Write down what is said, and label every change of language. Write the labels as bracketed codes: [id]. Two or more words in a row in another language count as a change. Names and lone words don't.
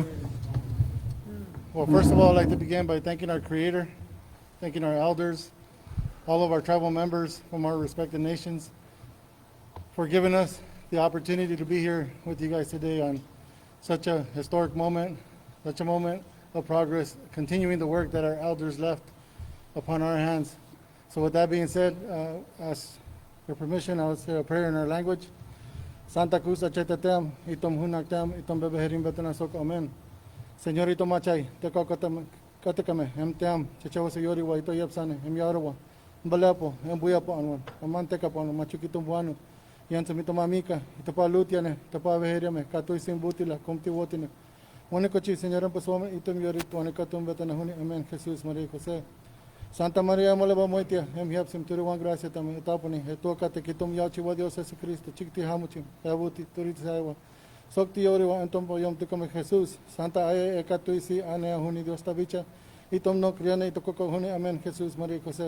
[en] Well, first of all, I'd like to begin by thanking our Creator, thanking our elders, all of our tribal members from our respective nations for giving us the opportunity to be here with you guys today on such a historic moment, such a moment of progress, continuing the work that our elders left upon our hands. So with that being said, ask your permission, I'll say a prayer in our language. [yaq] Santa Cruz achetatem, itom hunaktam, itom bebeherim betanasok, amen. Señor ito machay, teko katakame, emteam, chachawa sayori wa ito yapsane, emyarawa, mbalapo, embuyapo anwan, amanteca po, machukitum buano, yan sa mitomamika, ito pa lutiane, ito pa beheriame, katoy simbutila, kumti wotine. Wanikochi, Señor Paswame, itom yorit, wanikatum betanahuni, amen, Jesus Maria Jose. Santa Maria Malaba Moitia, em hiapsim turiwan gracia tam etaponi, etoka te kitum yachi wa Dios Jesucristo, chikti hamuchim, yabuti turit saiwa. Sokti yori wa entom po yom tukame Jesus, Santa aye ekatuisi ane ahuni Dios tabicha, itom no kriane itokoko huni, amen, Jesus Maria Jose.